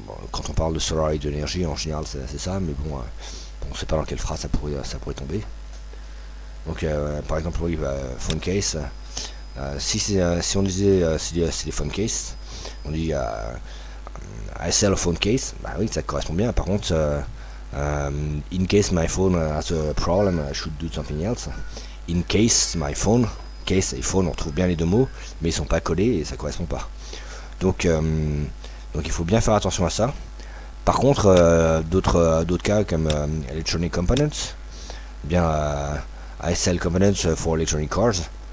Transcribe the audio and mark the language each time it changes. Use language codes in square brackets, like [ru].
[fr] Quand on parle de solar et d'énergie, en général c'est ça, mais bon, on ne sait pas dans quelle phrase ça pourrait tomber. Donc par exemple, oui, phone case, si on disait c'est des phone case, on dit [en] I sell a phone case, [fr] bah oui, ça correspond bien. Par contre, [en] in case my phone has a problem, I should do something else. In case my phone, [fr] case et phone, on trouve bien les deux mots, mais ils sont pas collés et ça correspond pas. Donc il faut bien faire attention à ça. Par contre, d'autres cas comme electronic components, bien [en] I sell components for electronic cars.